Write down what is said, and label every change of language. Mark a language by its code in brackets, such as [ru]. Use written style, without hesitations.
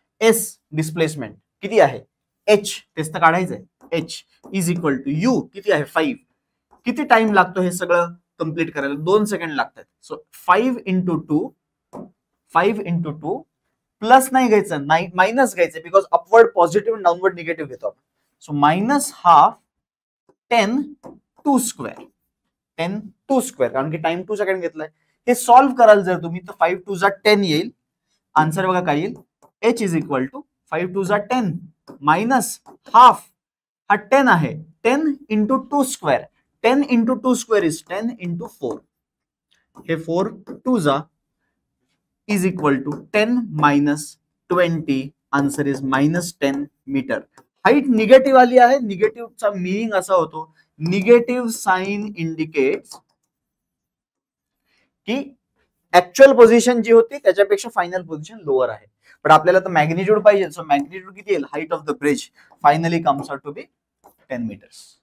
[mr] S displacement किती आहे, H तेच तर काढायचंय. H is equal to U किती आहे 5. किती टाइम लागतो हे सगळं कंप्लीट करायला? 2 सेकंड लागतात. सो 5 इंटू 2 प्लस नाही घ्यायचं, मायनस घ्यायचं, बिकॉज अपवर्ड पॉझिटिव्ह आणि डाऊनवर्ड निगेटिव्ह घेतो आपण. So minus half 10 2 square, 10 2 square, कारण की टाइम 2 सेकंड घेतलाय. हे सॉल्व्ह कराल जर तुम्ही तर 5 2 जा 10 येईल. आन्सर बघा काय येईल, H इज इक्वल टू 5 2 जा 10 मायनस हाफ, हा 10 आहे, 10 into 2 square. 10 into 2 square is 10 into 4. हे 4 2 जा [en] is equal to 10 minus 20. Answer is -10 metre. [mr] Height negative आली आहे. निगेटिव्हचा मिनिंग असा होतो, [en] negative sign indicates [mr] की ऍक्च्युअल पोझिशन जी होती त्याच्यापेक्षा फायनल पोझिशन लोअर आहे. पण आपल्याला तर मॅग्निट्यूड पाहिजे. सो मॅग्निट्यूड किती येईल, [en] Height of the bridge finally comes out to be 10 meters.